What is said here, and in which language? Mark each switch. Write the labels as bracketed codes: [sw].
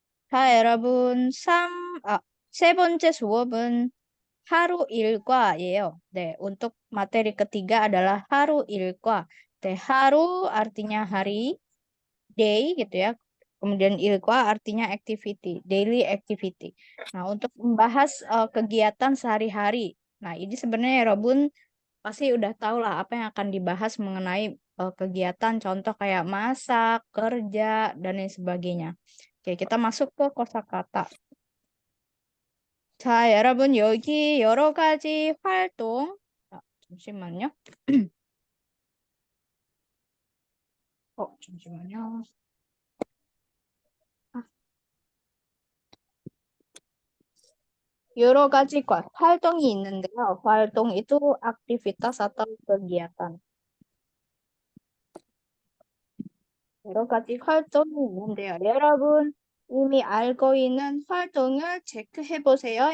[ko] 자, 여러분, 세 번째 수업은 haru 일과예요. [id] 네, untuk materi ketiga adalah haru 일과. 네, haru artinya hari, day gitu ya. Kemudian ilqa artinya activity, daily activity. Nah, untuk membahas kegiatan sehari-hari. Nah, ini sebenarnya ya, Robun pasti udah tahu lah apa yang akan dibahas mengenai kegiatan contoh kayak masak, kerja, dan lain sebagainya. Oke, kita masuk ke kosakata. [ko] 자, 여러분 여기 여러 가지 활동. 잠시만요. 잠시만요. 여러 가지 활동이 있는데요. [id] 활동 itu aktivitas atau kegiatan. [ko] 여러 가지 활동이 있는데요. 여러분 이미 알고 있는 활동을 체크해 보세요.